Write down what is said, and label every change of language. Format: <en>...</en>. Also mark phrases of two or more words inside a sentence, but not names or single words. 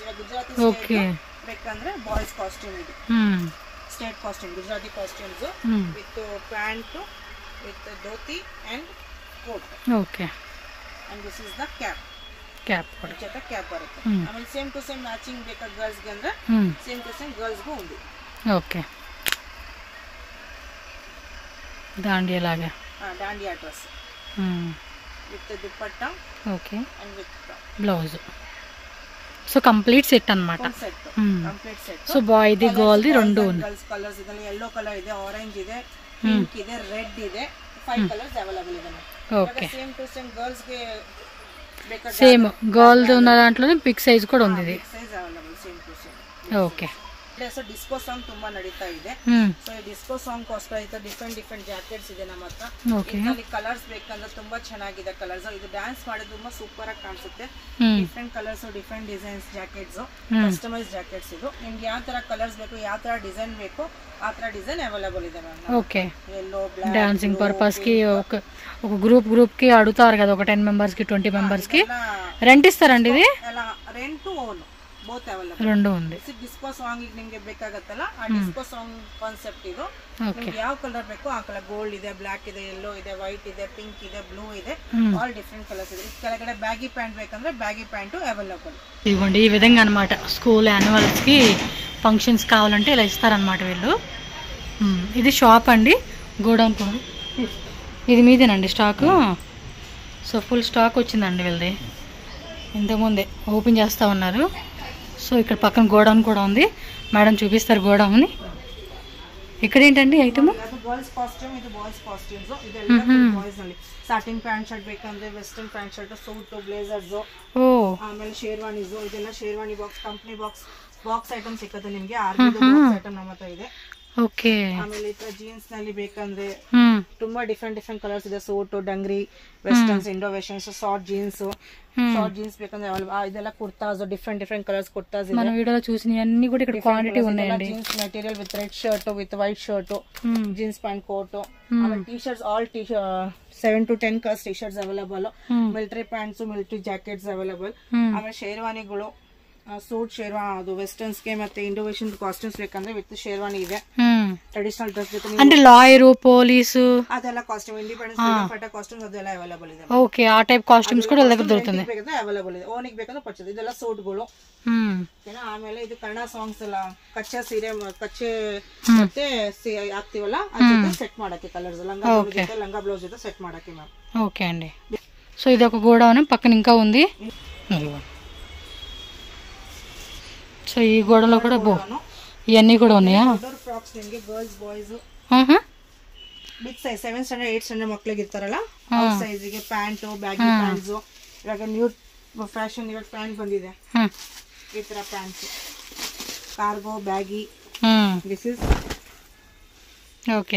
<kn>ಗುಜರಾತಿ ಬೇಕಂದ್ರೆ</kn> <en>boys costume</en> <kn>ಇದೆ,</kn> <en>state costume, Gujarati costumes with pant, with dhoti and coat.</en> <kn>ಓಕೆ,</kn> <en>and this is the cap.</en> <kn>ಕ್ಯಾಪ್ ಕೂಡ ಜೊತೆ ಕ್ಯಾಪ್ ಬರುತ್ತೆ. ಆಮೇಲೆ</kn> <en>same to same matching</en> <kn>ಬೇಕಾ ಗರ್ಲ್ಸ್ಗೆ ಅಂದ್ರೆ</kn> <en>same to same girls</en> <kn>ఉంది.</kn> <te>ఓకే దాండియాలాగా</te> <en>Dandiya dress with dupatta okay and with</en> <te>బ్లౌజ్.</te> <en>so complete set</en> <te>అన్నమాట.</te> <en>complete set.</en> <te>సో బాయ్ ది గర్ల్ ది రెండు ఉంది.</te> <en>girls colours</en> <kn>ಇದರಲ್ಲಿ</kn> <en>yellow colour</en> <kn>ಇದೆ, ಆರೆಂಜ್ ಇದೆ, ಪಿಂಕ್ ಇದೆ, ರೆಡ್ ಇದೆ,</kn> <en>5 colours available</en> <kn>ಇದೆ.</kn> <te>ఓకే</te> <en>same to same girls</en> <kn>ಗೆ ಬೇಕಾದ</kn> <te>సేమ్ గర్ల్ ది ఉన్న దాంట్లోనే</te> <en>big size</en> <te>కూడా ఉంది ఇది.</te> <en>size available same to same.</en> <te>ఓకే</te> <kn>ಸೊ</kn> <en>disco song</en> <kn>ತುಂಬಾ ನಡೀತಾ ಇದೆ. ಸೊ ಈ</kn> <en>disco song</en> <kn>ಕೋಸ್ಕರ ಇದೆ</kn> <en>different jackets</en> <kn>ಇದೆ ನಮ್ಮ ಹತ್ರ. ಇದರಲ್ಲಿ ಕಲರ್ಸ್ ಬೇಕಂದ್ರೆ ತುಂಬಾ ಚೆನ್ನಾಗಿದೆ ಕಲರ್ಸ್. ಇದು ಡ್ಯಾನ್ಸ್ ಮಾಡೋದು ತುಂಬಾ ಸೂಪರ್ ಆಗಿ ಕಾಣಿಸುತ್ತೆ.</kn> <en>different colours, different designs jackets, customise jackets.</en> <kn>ಇದು ನಿಮ್ಗೆ ಯಾವ ತರ ಕಲರ್ಸ್ ಬೇಕು, ಯಾವ ತರ ಡಿಸೈನ್ ಬೇಕು ಆ ತರ ಡಿಸೈನ್ అవైలబుల్ ಇದೆ మ్యామ్.</kn> <te>ఓకే</te> <en>yellow black dancing purpose</en> <te>కి ఒక గ్రూప్ కి అడుగుతారు కదా, ఒక 10 మెంబర్స్ కి 20 మెంబర్స్ కి రెంట్ ఇస్తారండి ఇది?</te> <en>ಎಲ್ಲ rent to own both available</en> <te>రెండు ఉంది.</te> <en>disco song</en> <kn>ಗೆ ನಿಮಗೆ ಬೇಕಾಗತ್ತಲ್ಲ ಆ</kn> <en>disco song concept</en> <kn>ಇದು. ನಿಮಗೆ ಯಾವ ಕಲರ್ ಬೇಕು ಆ ಕಲರ್, ಗೋಲ್ಡ್ ಇದೆ, ಬ್ಲಾಕ್ ಇದೆ, ಯೆಲ್ಲೋ ಇದೆ, ವೈಟ್ ಇದೆ, ಪಿಂಕ್ ಇದೆ, ಬ್ಲೂ ಇದೆ,</kn> <en>all different colours</en> <kn>ಇದೆ. ಕೆಳಗಡೆ</kn> <en>baggy pant</en> <kn>ಬೇಕಂದ್ರೆ</kn> <en>baggy pant available.</en> <te>ఇదిగోండి ఈ విధంగా అన్నమాట.</te> <en>school annuals</en> <te>కి ఫంక్షన్స్ కావాలంటే ఇలా ఇస్తారన్నమాట వీళ్ళు. ఇది షాప్ అండి, గోడౌన్ కూడా. ఇది మీదేనండి స్టాకు. సో</te> <en>full stock</en> <te>వచ్చిందండి వీళ్ళది. ఇంతకుముందే ఓపెన్ చేస్తూ ఉన్నారు. సో ఇక్కడ పక్కన గోడౌన్ కూడా ఉంది. మేడం చూపిస్తారు గోడౌన్. ఇక్కడ ఏంటండి ఐటమ్?</te> <en>girls costume, ఇది boys costumes.</en> <kn>ಇದೆಲ್ಲ ಬಾಯ್ಸ್ ನಲ್ಲಿ</kn> <en>satin pant shirt</en> <kn>ಬೇಕಂದ್ರೆ</kn> <en>western pant shirt, suit, blazers,</en> <kn>ಆಮೇಲೆ ಶೇರ್ವಾನೀಸ್, ಇದೆಲ್ಲ</kn> <en>sherwani box, company box item</en> <kn>ಸಿಕ್ಕತ್ತೆ ನಿಮಗೆ.</kn> <en>army box item</en> <kn>ನಮ್ಮ ಹತ್ರ ಇದೆ. ಓಕೆ. ಆಮೇಲೆ ಈ ತರ ಜೀನ್ಸ್ ನಲ್ಲಿ ಬೇಕಂದ್ರೆ ತುಂಬಾ</kn> <en>different colours</en> <kn>ಇದೆ.</kn> <en>suit, dungaree, westerns, Indo westerns, short jeans</en> <kn>ಬೇಕಂದ್ರೆ ಇದೆಲ್ಲ ಕುರ್ತಾಸ್,</kn> <en>different colours kurtas</en> <kn>ಇದೆ.</kn> <te>మన వీడియోలో చూసిన అన్ని కూడా ఇక్కడ క్వాంటిటీ ఉన్నాయండి.</te> <en>jeans material with red shirt, with white shirt, jeans pant, coat, ఆಮೇಲೆ T-shirts, all 7 to 10 colours T-shirts available. military pants, military jackets available.</en> <kn>ಆಮೇಲೆ ಶೇರ್ವಾನಿಗಳು, ಸೂಟ್, ಶೇರ್ವಾನಿ, ಅದು ವೆಸ್ಟರ್ನ್ಸ್ ಗೆ ಮತ್ತೆ</kn> <en>Indo-western costumes</en> <kn>ಬೇಕಂದ್ರೆ</kn> <en>with sherwani</en> <kn>ಇದೆ.</kn> <en>traditional dress</en> <kn>ಬೇಕು</kn> <te>అంటే లాయరు, పోలీసు</te> <kn>ಅದೆಲ್ಲ ಕಾಸ್ಟ್ಯೂಮ್, ಇಂಡಿಪೆಂಡೆನ್ಸ್ ಫಾಟ ಕಾಸ್ಟ್ಯೂಮ್ಸ್ ಅದೆಲ್ಲ ಅವೈಲಬಲ್ ಇದೆ.</kn> <te>ఓకే ఆ</te> <en>type costumes</en> <te>కూడా దగ్గర దొరుకుతుంది.</te> <kn>ಅವೈಲಬಲ್ ಇದೆ. ಓನಿಗೆ ಬೇಕಂದ್ರೆ ಪರ್ಚೇಸ್. ಇದೆಲ್ಲ ಸೂಟ್ಗಳು. ಆಮೇಲೆ ಇದು ಕನ್ನಡ ಸಾಂಗ್ಸ್ ಎಲ್ಲ ಕಚ್ಚೆ ಸೀರೆ, ಕಚ್ಚೆ ಮತ್ತೆ ಹಾಕ್ತಿವಲ್ಲ ಅದ್ರ ಸೆಟ್ ಮಾಡಕ್ಕೆ ಕಲರ್ಸ್, ಲಂಗ ಬ್ಲೌಸ್ ಜೊತೆ ಸೆಟ್ ಮಾಡಕ್ಕೆ ಮ್ಯಾಮ್.</kn> <te>ఓకే అండి. సో ఇది ఒక గోడౌన్, పక్కన ఇంకా ఉంది. సో ఈ గోడలో కూడా ఇవన్నీ కూడా ఉన్నాయా?</te> <kn>ఫ్రాక్స్ ನಿಮಗೆ</kn> <en>girls boys big size 7 standard 8 standard</en> <kn>ಮಕ್ಕಳಿಗೆ ಇರ್ತಾರಲ್ಲ ಆ ಸೈಜ್ಗೆ ಪ್ಯಾಂಟ್,</kn> <en>baggy pants.</en> <kn>ಇವಾಗ</kn> <en>new fashion</en> <kn>ಇವಾಗ ಪ್ಯಾಂಟ್ ಬಂದಿದೆ. ಈ ತರ ಪ್ಯಾಂಟ್ಸ್, ಕಾರ್ಗೋ, ಬ್ಯಾಗಿ.</kn> <en>this is</en> <kn>ಓಕೆ</kn>